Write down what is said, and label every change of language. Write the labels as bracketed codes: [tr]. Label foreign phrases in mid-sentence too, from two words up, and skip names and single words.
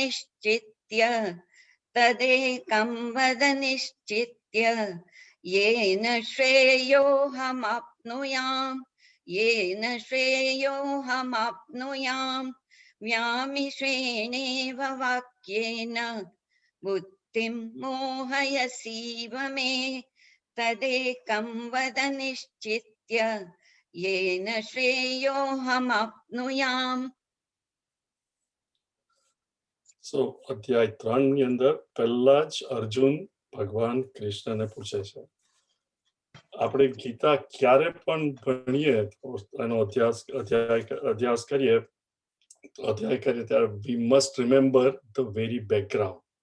[sa] निश्चित्य येन श्रेयोऽहमाप्नुयाम् व्यामिश्रेणेव वाक्येन बुद्धिं मोहयसीव मे तदेकं वद निश्चित्य येन श्रेयोऽहमाप्नुयाम्. [gu] સો અધ્યાય 3 ની અંદર પહેલા જ અર્જુન ભગવાન કૃષ્ણને પૂછે છે, આપણે ગીતા ક્યારે પણ ભણીએ એનો અધ્યાય કરીએ ત્યારે [en] we must remember the very background.